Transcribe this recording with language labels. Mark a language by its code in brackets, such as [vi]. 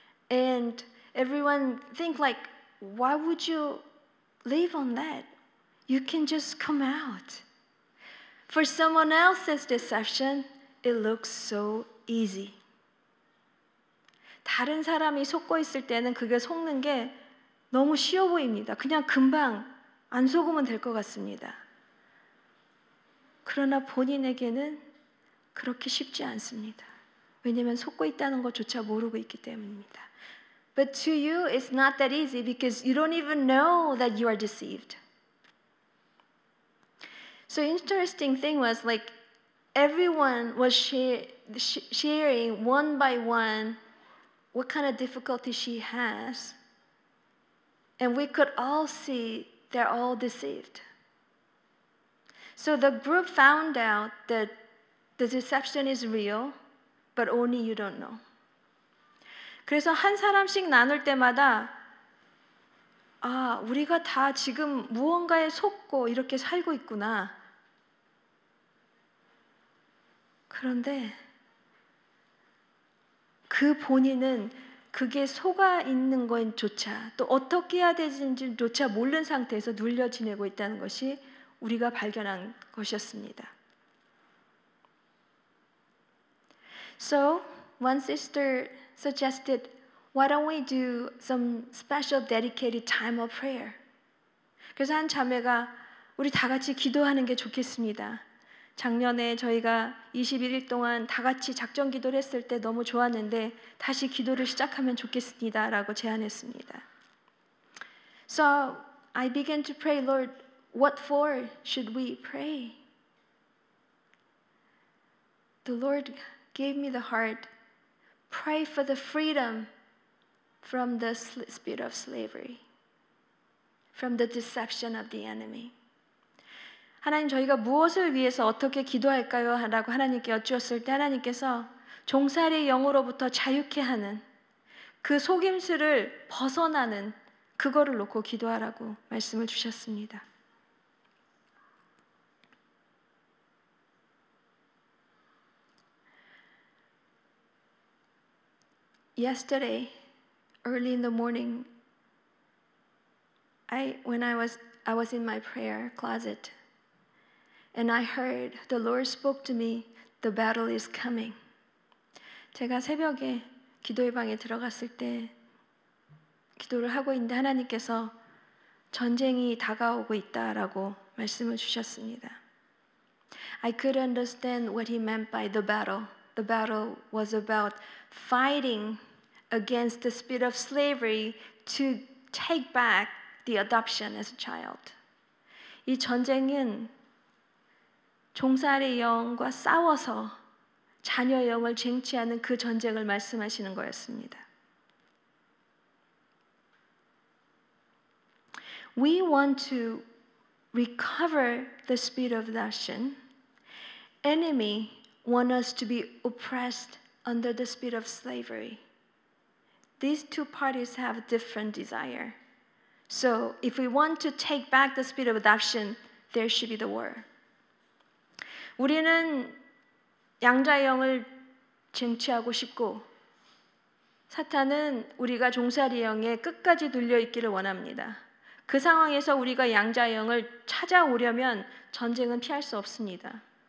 [en] And everyone think like, why would you live on that? You can just come out. For someone else's deception, it looks so easy. [ko] 다른 사람이 속고 있을 때는 그게 속는 게 너무 쉬워 보입니다. 그냥 금방 안 속으면 될 것 같습니다. 그러나 본인에게는 그렇게 쉽지 않습니다. 왜냐하면 속고 있다는 것조차 모르고 있기 때문입니다. [en] But to you, it's not that easy because you don't even know that you are deceived. So interesting thing was like everyone was sharing one by one what kind of difficulty she has. And we could all see they're all deceived. So the group found out that the deception is real, but only you don't know. [ko] 그래서 한 사람씩 나눌 때마다 아, 우리가 다 지금 무언가에 속고 이렇게 살고 있구나. 그런데 그 본인은 그게 속아 있는 것조차 또 어떻게 해야 되는지조차 모르는 상태에서 눌려 지내고 있다는 것이 우리가 발견한 것이었습니다. [en] So one sister suggested, why don't we do some special dedicated time of prayer? [ko] 그래서 한 자매가 우리 다 같이 기도하는 게 좋겠습니다. 작년에 저희가 21일 동안 다 같이 작전 기도를 했을 때 너무 좋았는데 다시 기도를 시작하면 좋겠습니다 라고 제안했습니다. [en] So I began to pray, Lord, what for should we pray? The Lord gave me the heart, pray for the freedom from the spirit of slavery, from the deception of the enemy. [ko] 하나님, 저희가 무엇을 위해서 어떻게 기도할까요? 라고 하나님께 여쭈었을 때 하나님께서 종살이의 영으로부터 자유케 하는 그 속임수를 벗어나는 그거를 놓고 기도하라고 말씀을 주셨습니다. [en] Yesterday, early in the morning, when I was in my prayer closet, and I heard the Lord spoke to me The battle is coming. [ko] 제가 새벽에 기도의 방에 들어갔을 때 기도를 하고 있는데 하나님께서 전쟁이 다가오고 있다라고 말씀을 주셨습니다. [en] I could understand what he meant by the battle. The battle was about fighting against the spirit of slavery to take back the adoption as a child. [ko] 이 전쟁은 종살이 영과 싸워서 자녀 영을 쟁취하는 그 전쟁을 말씀하시는 거였습니다. [en] We want to recover the spirit of adoption. Enemy want us to be oppressed under the spirit of slavery. These two parties have different desire. So if we want to take back the spirit of adoption, there should be the war. [ko] 우리는 양자의 영을 쟁취하고 싶고 사탄은 우리가 종살이 영에 끝까지 눌려 있기를 원합니다. 그 상황에서 우리가 양자의 영을 찾아오려면 전쟁은 피할 수 없습니다.